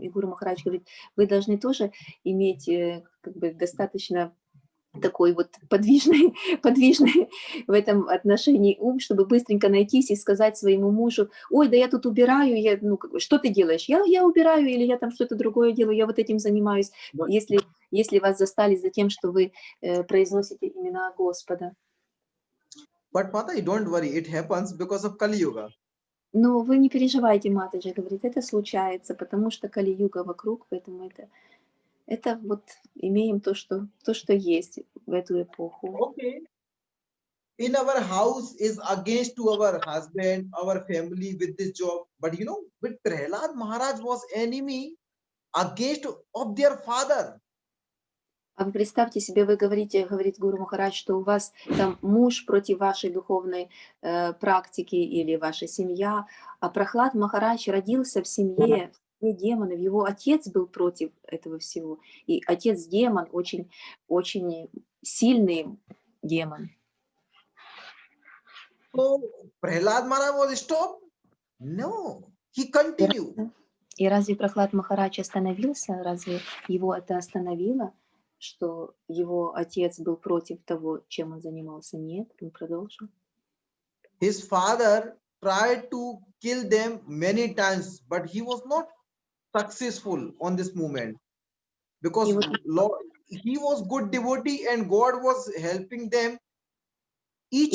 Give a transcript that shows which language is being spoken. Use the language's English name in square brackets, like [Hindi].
[Russian] И Гуру Махарадж говорит, вы должны тоже иметь как бы достаточно такой вот подвижный, подвижный в этом отношении ум, чтобы быстренько найтись и сказать своему мужу: ой, да я тут убираю, я, ну, как бы, что ты делаешь? Я убираю, или я там что-то другое делаю, я вот этим занимаюсь. [English] But, [Russian] Если вас застали за тем, что вы произносите имена Господа. [English] but Mata, don't worry, it happens because of Kali Yuga. [Russian] Но вы не переживайте, Матаджи говорит, это случается, потому что Кали-юга вокруг, поэтому это вот имеем то, что есть в эту эпоху. [English] Okay. In our house is against to our husband, our family with this job. But with Prahlad Maharaj was enemy against of their father. [Russian] А вы представьте себе, вы говорите, говорит Гуру Махарадж, что у вас там муж против вашей духовной практики или ваша семья, а Прахлад Махарадж родился в семье демонов, его отец был против этого всего, и отец демон, очень, очень сильный демон. [English] So Prahlad Maharaj was stopped? No, he continued. [Russian] И разве Прахлад Махарадж остановился? Разве его это остановило, что его отец был против того, чем он занимался? Нет, он продолжил. [English] His father tried to kill them many times, but he was not successful on this moment because [Russian] И вот, [English] Lord, he was good devotee and God was helping them each